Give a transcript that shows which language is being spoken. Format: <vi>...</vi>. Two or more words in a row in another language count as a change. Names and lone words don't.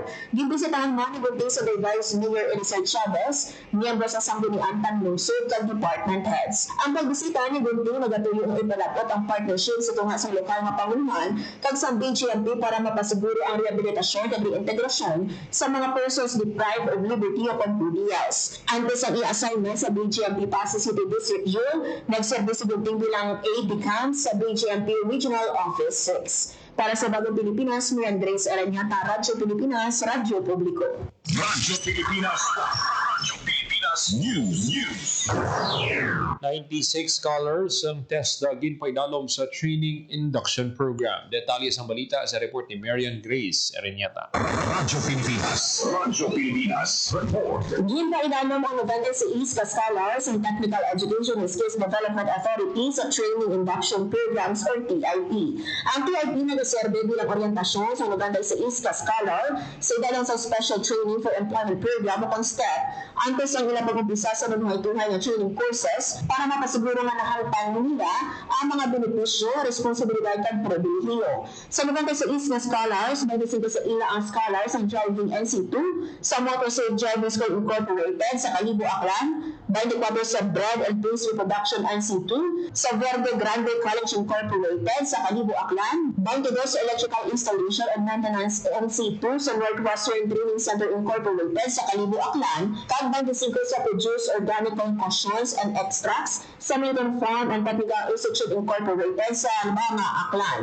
<hil>Gimbisitahan mo ni Bunting sa Vice Mayor Elisel Chavez, miyembro sa Sanggunian Lungsod kag department heads. Ang pagbisita ni Bunting nagatuyo ng ipalapot ang partnership sa tunga sa lokal nga panguluhan kag sa BGMP para mapasiguro ang rehabilitasyon kag reintegrasyon sa mga</hil> <en>persons deprived of liberty upon 2 years.</en> <hil>Antes ang i-assignment sa BGMP Pasay City District Jail, nagserbi si Bunting bilang</hil> <en>aide-de-camp</en> <hil>sa BGMP Regional Office 6. Para sa Bagong Pilipinas, Marian Grace Aranyata, Radyo Pilipinas, Radyo Publiko.</hil> <tl>Radyo Pilipinas. Radyo Pilipinas News.</tl> <hil>96 scholars ang test na ginpaidalom sa training induction program. Detalye sa balita sa report ni Marian Grace Aranyata. Radyo Pilipinas. Radyo Pilipinas. Report. Ginpaidalom ang 96 scholars ng Technical Education and Skills Development Authority sa</hil> <en>Training Induction Programs</en> <hil>or TIP. Ang TIP nag-serve bilang orientasyon sa 96 scholar sa idalong sa</hil> <en>Special Training for Employment Program</en> <hil>o STEP antes ang ilang pag-umpisa sa manuhay-tuhay na</hil> <en>training courses</en> <hil>para mapasiguro nga nahalpan nila ang mga benepisyo, responsibilidad at pribilehiyo. Sa 96 na scholars, 25 sa ila ang scholars ang Driving NC2 sa Motor Safe Driving School Incorporated sa Kalibo, Aklan, 24 sa Bread and Pastry Production NC2 sa Verde Grande College Incorporated sa Kalibo, Aklan, 22 sa Electrical Installation and Maintenance NC2 sa Northwestern Training Center Incorporated sa Kalibo, Aklan, kag 25 sa Produce Organic Concoctions and Extracts sa Milton Farm and Technical Institute Incorporated sa Alabama, Aklan.</hil>